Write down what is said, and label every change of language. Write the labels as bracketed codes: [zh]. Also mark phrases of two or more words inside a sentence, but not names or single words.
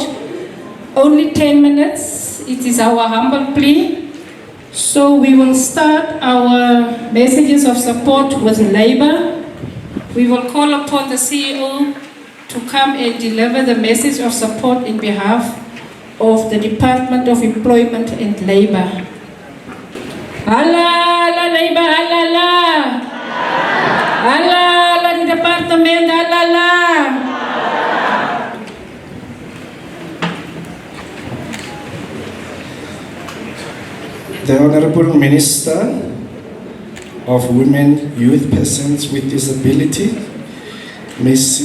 [en] Only 10 minutes, it is our humble plea. So we will start our messages of support with Labour. We will call upon the CEO to come and deliver the message of support in behalf of the Department of Employment and Labour. Halala Labour, halala! Halala the Department, halala! The Honorable Minister of Women, Youth, Persons with Disability, Ms.